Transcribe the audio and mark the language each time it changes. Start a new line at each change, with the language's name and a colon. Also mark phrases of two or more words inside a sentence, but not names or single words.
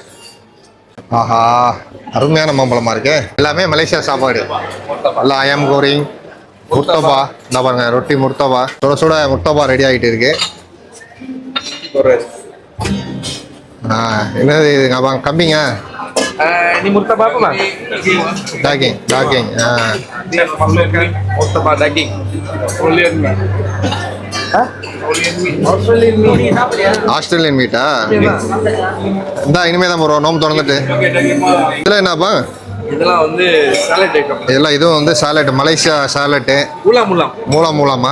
Tamil: ஆஹா, அருமையான மாம்பழமா இருக்கு. எல்லாமே மலேசியா சாப்பாடு. எல்லாம்
Malay: ayam goreng,
Tamil: முர்த்தபா. இந்த பாருங்க ரொட்டி முர்த்தபா. சுட சுட முர்த்தபா ரெடி ஆகிட்டு இருக்கு. என்னது இதுங்க கம்மிங்க?
Malay: Ini murtabak apa, Bang? Daging. Murtabak daging.
English: Australian meat?
Tamil: இந்த இனிமே தான் போகிறோம் நோம்பு திறந்துட்டு. இதெல்லாம் என்னப்பா? இதெல்லாம் வந்து சாலட் ஐட்டம். இதெல்லாம் இதுவும் வந்து சாலட், மலேசியா சாலட்டு. மூலமா